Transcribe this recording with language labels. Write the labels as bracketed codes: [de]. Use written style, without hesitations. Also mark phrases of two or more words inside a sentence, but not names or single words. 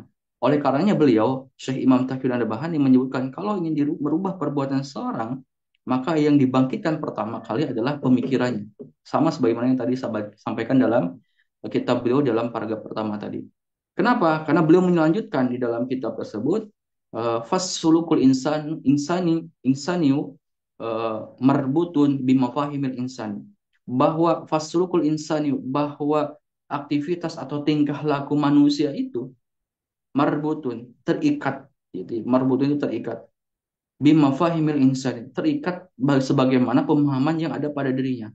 [id] Oleh karenanya beliau, Syekh Imam Taqiyuddin An-Nabhani menyebutkan kalau ingin merubah perbuatan seorang, maka yang dibangkitkan pertama kali adalah pemikirannya. Sama sebagaimana yang tadi saya sampaikan dalam kitab beliau dalam paragraf pertama tadi. Kenapa? Karena beliau melanjutkan di dalam kitab tersebut, [ar] فسلوك الإنسان مربوط بمفاهيم الإنسان, [id] bahwa [ar] فسلوك الإنسان, [id] bahwa aktivitas atau tingkah laku manusia itu marbutun terikat, gitu. Marbutun itu terikat [ar] بمفاهيم الإنسان, [id] terikat sebagaimana pemahaman yang ada pada dirinya.